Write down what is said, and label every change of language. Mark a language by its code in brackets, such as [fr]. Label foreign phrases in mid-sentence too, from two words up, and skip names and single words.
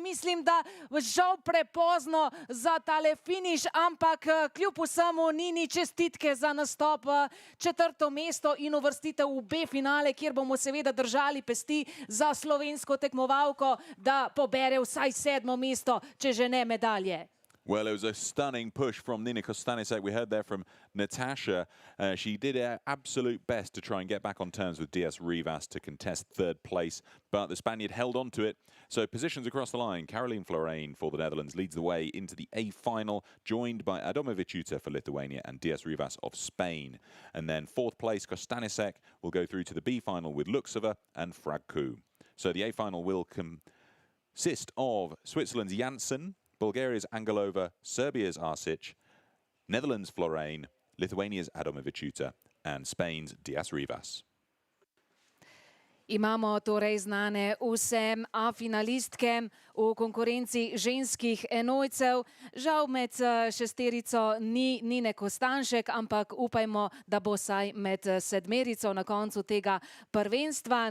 [sl] Mislim, da žal prepozno za tale finiš, ampak kljub vsemu Nini čestitke za nastop četrto mesto in uvrstitev v B finale, kjer bomo seveda držali pesti za slovensko tekmovalko, da pobere vsaj sedmo mesto, če že ne medalje. [en] Well, it was a stunning push from Nina Kostanisek. We heard there from Natasha. She did her absolute best to try and get back on terms with Díaz Rivas to contest third place, but the Spaniard held on to it. So positions across the line. Caroline Florain for the Netherlands leads the way into the A final, joined by Adomavičiūtė for Lithuania and Díaz Rivas of Spain. And then fourth place, Kostanisek will go through to the B final with Luksova and Fragku. So the A final will consist of Switzerland's Janssen, Bulgaria's Angelova, Serbia's Arsic, Netherlands' Florain, Lithuania's Adomavičiūtė and Spain's Díaz Rivas. [sl] Imamo torej znane vse A-finalistke v konkurenci ženskih enojcev. Žal med šesterico ni Nine Kostanjšek, ampak upajmo, da bo saj med sedmerico na koncu tega prvenstva.